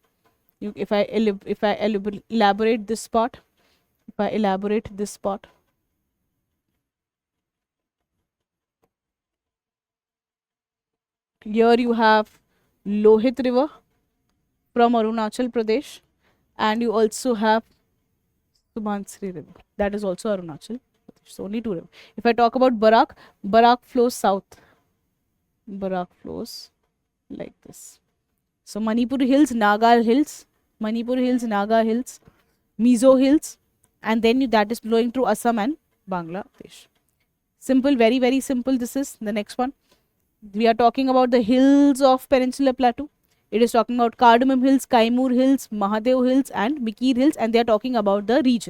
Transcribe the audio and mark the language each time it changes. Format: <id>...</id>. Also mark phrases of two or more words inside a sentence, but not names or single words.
<en>If I elaborate this part, here you have Lohit river from Arunachal Pradesh, and you also have Subansiri river. That is also Arunachal Pradesh. So only 2 rivers. If I talk about Barak, Barak flows south. Barak flows like this. So Manipur Hills, Naga Hills, Manipur Hills, Naga Hills, Mizo Hills, and then that is flowing through Assam and Bangladesh. Simple, very, very simple. This is the next one. We are talking about the hills of Peninsular Plateau. It is talking about Cardamom Hills, Kaimur Hills, Mahadev Hills and Mikir Hills, and they are talking about the region.</en>